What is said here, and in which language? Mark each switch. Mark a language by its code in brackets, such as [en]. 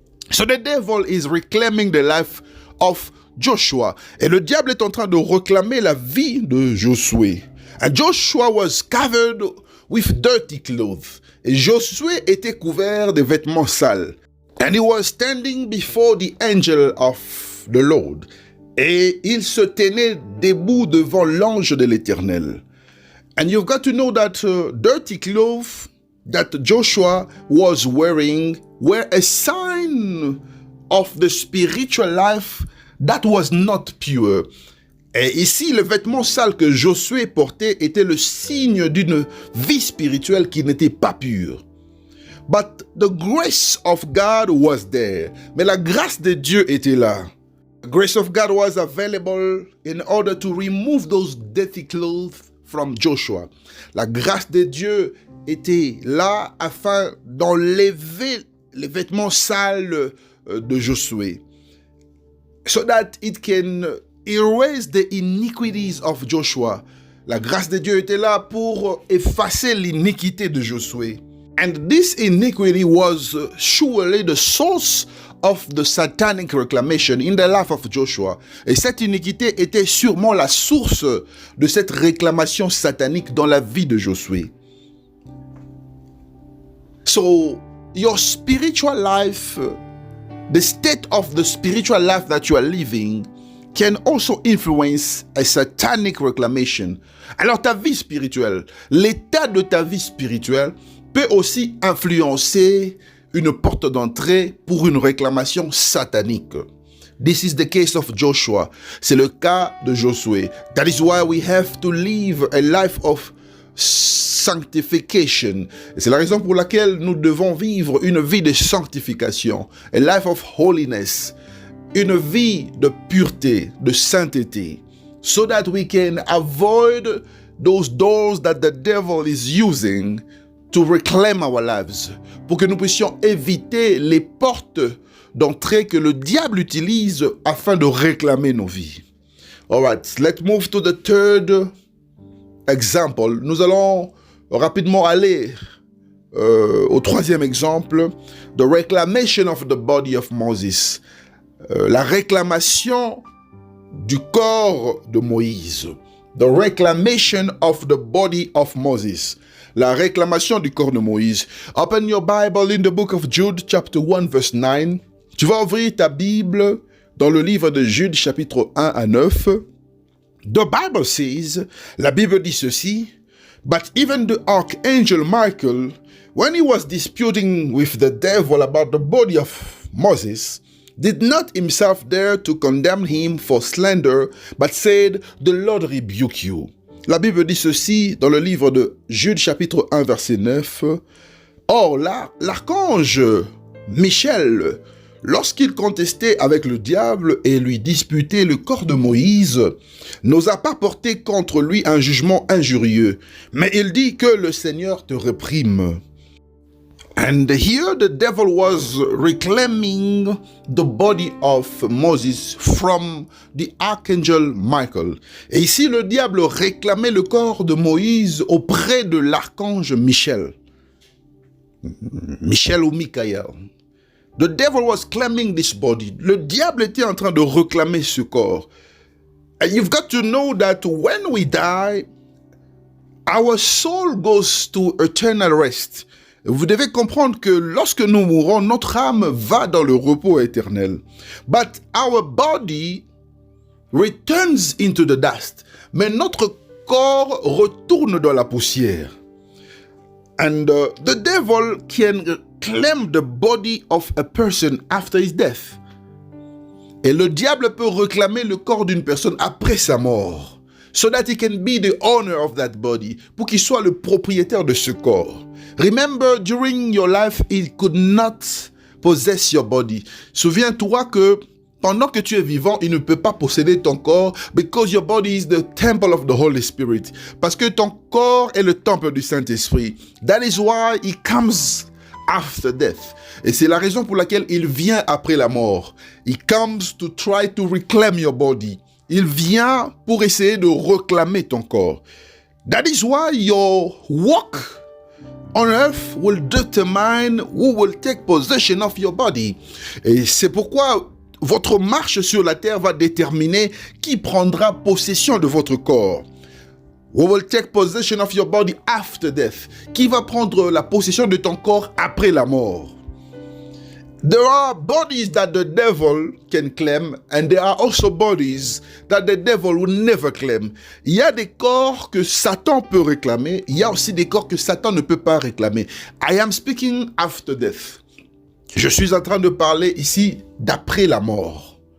[en] So the devil is reclaiming the life of Joshua. [fr] Et le diable est en train de réclamer la vie de Josué. [en] And Joshua was covered with dirty clothes. [fr] Et Josué était couvert de vêtements sales. [en] And he was standing before the angel of the Lord. [fr] Et il se tenait debout devant l'ange de l'Éternel. [en] And you've got to know that dirty clothes that Joshua was wearing were a sign of the spiritual life that was not pure. [fr] Et ici, le vêtement sale que Josué portait était le signe d'une vie spirituelle qui n'était pas pure. [en] But the grace of God was there. [fr] Mais la grâce de Dieu était là. [en] The grace of God was available in order to remove those dirty clothes from Joshua. [fr] La grâce de Dieu était là afin d'enlever les vêtements sales de Josué. [en] So that it can erase the iniquities of Joshua. [fr] La grâce de Dieu était là pour effacer l'iniquité de Josué. [en] And this iniquity was surely the source of the satanic reclamation in the life of Joshua. [fr] Et cette iniquité était sûrement la source de cette réclamation satanique dans la vie de Josué. [en] So, your spiritual life, the state of the spiritual life that you are living, can also influence a satanic reclamation. [fr] Alors ta vie spirituelle, l'état de ta vie spirituelle peut aussi influencer une porte d'entrée pour une réclamation satanique. [en] This is the case of Joshua. [fr] C'est le cas de Josué. [en] That is why we have to live a life of sanctification. [fr] Et c'est la raison pour laquelle nous devons vivre une vie de sanctification. [en] A life of holiness. [fr] Une vie de pureté, de sainteté. [en] So that we can avoid those doors that the devil is using to reclaim our lives. [fr] Pour que nous puissions éviter les portes d'entrée que le diable utilise afin de réclamer nos vies. [en] Alright, let's move to the third example. [fr] Nous allons rapidement aller au troisième exemple. [en] The reclamation of the body of Moses. [fr] La réclamation du corps de Moïse. [en] The reclamation of the body of Moses. [fr] La réclamation du corps de Moïse. [en] Open your Bible in the book of Jude, chapter 1, verse 9. [fr] Tu vas ouvrir ta Bible dans le livre de Jude, chapitre 1 à 9. [en] The Bible says, [fr] la Bible dit ceci, [en] but even the archangel Michael, when he was disputing with the devil about the body of Moses, did not himself dare to condemn him for slander, but said, the Lord rebuke you. [fr] La Bible dit ceci dans le livre de Jude, chapitre 1, verset 9. Or, l'archange Michel, lorsqu'il contestait avec le diable et lui disputait le corps de Moïse, n'osa pas porter contre lui un jugement injurieux, mais il dit que le Seigneur te réprime. [en] And here the devil was reclaiming the body of Moses from the archangel Michael. [fr] Et ici, le diable réclamait le corps de Moïse auprès de l'archange Michel. Michel ou Michael. [en] The devil was claiming this body. [fr] Le diable était en train de réclamer ce corps. [en] And you've got to know that when we die, our soul goes to eternal rest. [fr] Vous devez comprendre que lorsque nous mourons, notre âme va dans le repos éternel. [en] But our body returns into the dust. [fr] Mais notre corps retourne dans la poussière. [en] And the devil can claim the body of a person after his death. [fr] Et le diable peut réclamer le corps d'une personne après sa mort. [en] so that he can be the owner of that body, [fr] pour qu'il soit le propriétaire de ce corps. [en] Remember, during your life, he could not possess your body. [fr] Souviens-toi que pendant que tu es vivant, il ne peut pas posséder ton corps [en] because your body is the temple of the Holy Spirit. [fr] Parce que ton corps est le temple du Saint-Esprit. [en] That is why he comes after death. [fr] Et c'est la raison pour laquelle il vient après la mort. [en] He comes to try to reclaim your body. [fr] Il vient pour essayer de réclamer ton corps. [en] That is why your walk on earth will determine who will take possession of your body. [fr] Et c'est pourquoi votre marche sur la terre va déterminer qui prendra possession de votre corps. [en] Who will take possession of your body after death? [fr] Qui va prendre la possession de ton corps après la mort? [en] There are bodies that the devil can claim, and there are also bodies that the devil will never claim. [fr] Il y a des corps que Satan peut réclamer, il y a aussi des corps que Satan ne peut pas réclamer. [en] I am speaking after death. [fr] Je suis en train de parler ici d'après la mort.